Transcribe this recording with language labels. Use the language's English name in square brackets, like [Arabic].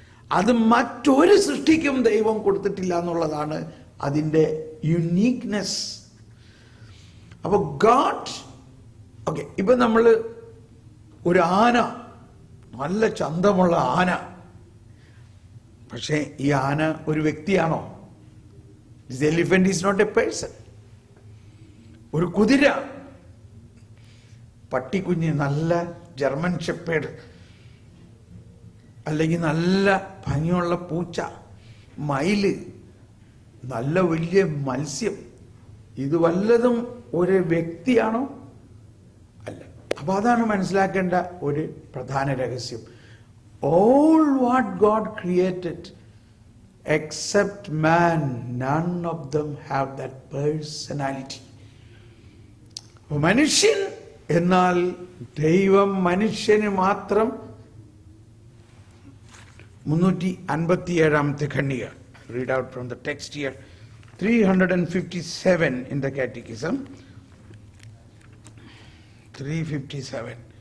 [Malayalam] അത് മറ്റൊരു സൃഷ്ടിക്കും ദൈവം കൊടുത്തിട്ടില്ല എന്നുള്ളതാണ് അതിൻ്റെ യുണീക്നെസ്. അപ്പോൾ ഗാഡ്, ഓക്കെ, ഇപ്പം നമ്മൾ ഒരു ആന, നല്ല ചന്തമുള്ള ആന, പക്ഷേ ഈ ആന ഒരു വ്യക്തിയാണോ? [English] This elephant is not a person. [Malayalam] ഒരു കുതിര, പട്ടിക്കുഞ്ഞ്, നല്ല ജർമ്മൻ ഷെപ്പേർഡ്, അല്ലെങ്കിൽ നല്ല ഭംഗിയുള്ള പൂച്ച, മയില്, നല്ല വലിയ മത്സ്യം, ഇത് വല്ലതും ഒരു വ്യക്തിയാണോ? അല്ല. അപ്പൊ അതാണ് മനസ്സിലാക്കേണ്ട ഒരു പ്രധാന രഹസ്യം. [English] All what God created except man, none of them have that personality. [Malayalam] മനുഷ്യൻ എന്നാൽ ദൈവം മനുഷ്യന് മാത്രം 357ാമത്തെ ഖണ്ഡിക. [English] Read out from the text here. 357 in the Catechism. 357.